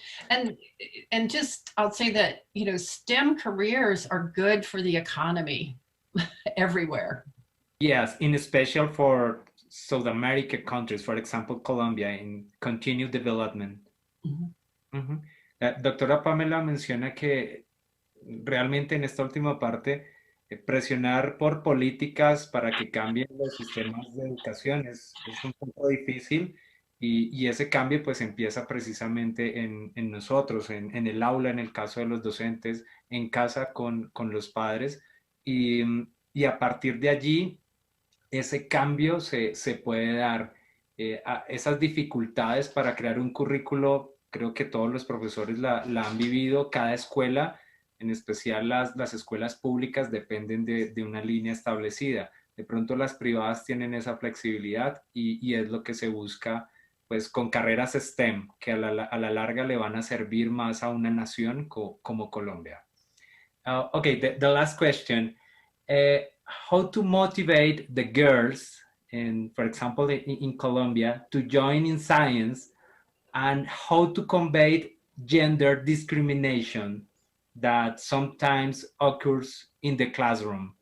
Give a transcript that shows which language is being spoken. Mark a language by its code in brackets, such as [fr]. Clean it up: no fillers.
[en] And just, I'll say that, you know, STEM careers are good for the economy everywhere. Yes, in special for South America countries, for example, Colombia, in continued development. [es] Doctora Pamela menciona que realmente en esta última parte, presionar por políticas para que cambien los sistemas de educación es un poco difícil, y ese cambio pues empieza precisamente en nosotros, en el aula, en el caso de los docentes, en casa con los padres, y a partir de allí ese cambio se puede dar. Esas dificultades para crear un currículo, creo que todos los profesores la han vivido. Cada escuela, en especial las escuelas públicas, dependen de una línea establecida. De pronto las privadas tienen esa flexibilidad y es lo que se busca pues con carreras STEM, que a la larga le van a servir más a una nación como Colombia. [en] Okay, the last question. How to motivate the girls, for example, in Colombia, to join in science, and how to combat gender discrimination that sometimes occurs in the classroom.